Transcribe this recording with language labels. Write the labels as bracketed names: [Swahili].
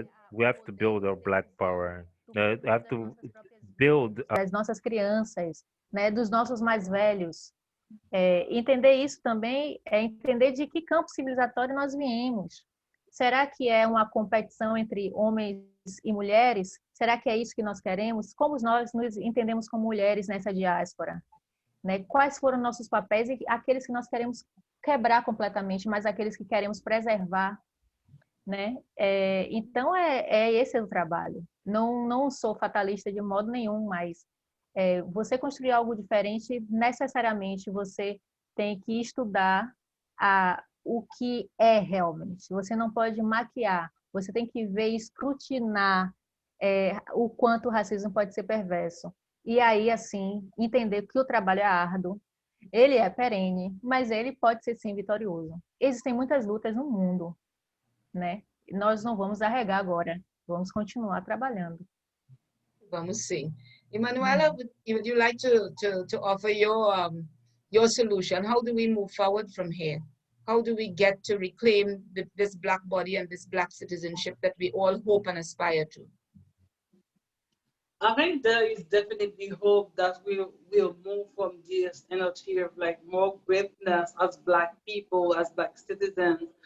[English] We have to build our black power. Have to build [Portuguese] das nossas crianças, né, dos nossos mais velhos. Entender isso também é entender de que campo civilizatório nós viemos. Será que é uma competição entre homens e mulheres? Será que é isso que nós queremos? Como nós nos entendemos como mulheres nessa diáspora? Né? Quais foram nossos papéis e aqueles que nós queremos quebrar completamente, mas aqueles que queremos preservar, né? Então, esse o trabalho. Não sou fatalista de modo nenhum, mas você construir algo diferente, necessariamente você tem que estudar o que é realmente. Você não pode maquiar, você tem que ver e escrutinar o quanto o racismo pode ser perverso. E aí, assim, entender que o trabalho é árduo, ele é perene, mas ele pode ser, sim, vitorioso. Existem muitas lutas no mundo, né? Nós não vamos arregar agora, vamos continuar trabalhando. Vamos sim. [English] Emmanuela, would you like to offer your solution? How do we move forward from here? How do we get to reclaim this Black body and this Black citizenship that we all hope and aspire to? I think there is definitely hope that we will move from this and achieve like more greatness as Black people, as Black citizens.